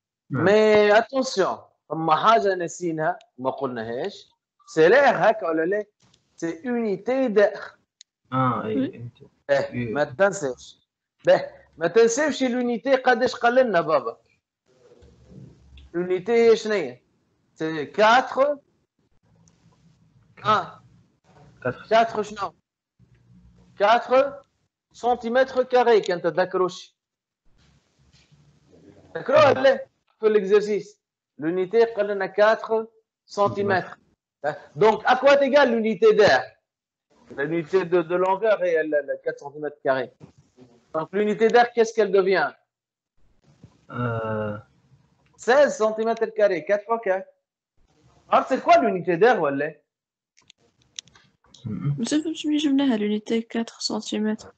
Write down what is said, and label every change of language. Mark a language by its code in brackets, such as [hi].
[fr] Mais attention, [ar] ما حاجة نسينها ما قلناهاش [fr] c'est l'air [ar] هكا ولا لا؟ [fr] c'est unité d'air. [ar] اي ما تنساش. ما تنساش l'unité قداش قال لنا بابا؟ l'unité شنو هي؟ c'est 4 1 4 شنو 4 سنتيمتر كاري كانت تذكروش تذكروا ولا في [fr] l'exercice l'unité قال لنا 4 سنتيمتر donc à quoi est égale l'unité d'air l'unité de longueur est 4 cm carrés donc l'unité d'air qu'est-ce qu'elle devient 16 cm carrés 4 fois 4 alors c'est quoi l'unité d'air ولا [ar] مش مش جبناها [fr] l'unité 4 cm